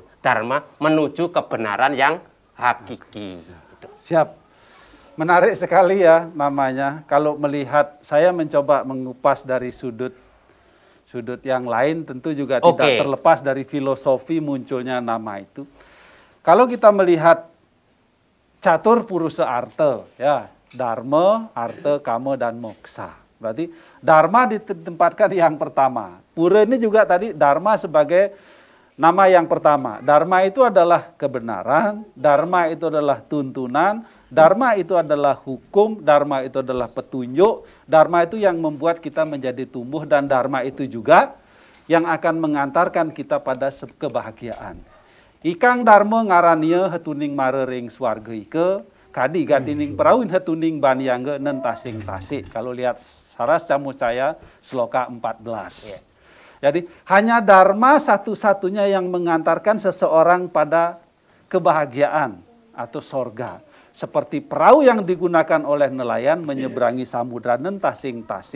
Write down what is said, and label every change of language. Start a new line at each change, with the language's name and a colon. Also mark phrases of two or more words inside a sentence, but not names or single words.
Indonesian: Dharma menuju kebenaran yang hakiki. Siap. Menarik sekali ya namanya. Kalau melihat, saya mencoba mengupas dari sudut yang lain, tentu juga tidak terlepas dari filosofi munculnya nama itu. Kalau kita melihat catur purusa arta, ya, dharma, arta, kama, dan moksa. Berarti dharma ditempatkan yang pertama. Pura ini juga tadi dharma sebagai nama yang pertama. Dharma itu adalah kebenaran, dharma itu adalah tuntunan, dharma itu adalah hukum, dharma itu adalah petunjuk, dharma itu yang membuat kita menjadi tumbuh, dan dharma itu juga yang akan mengantarkan kita pada kebahagiaan.
Kawi: Ikang dharma ngarania hetuning marering swarga ike, kadi gatining perawin hetuning baniangge nentasing tasik.
Indonesian: Kalau lihat Saras Camuscaya Sloka 14. Jadi hanya dharma satu-satunya yang mengantarkan seseorang pada kebahagiaan atau sorga. Seperti perahu yang digunakan oleh nelayan menyeberangi samudra
Kawi: nentasing tasik.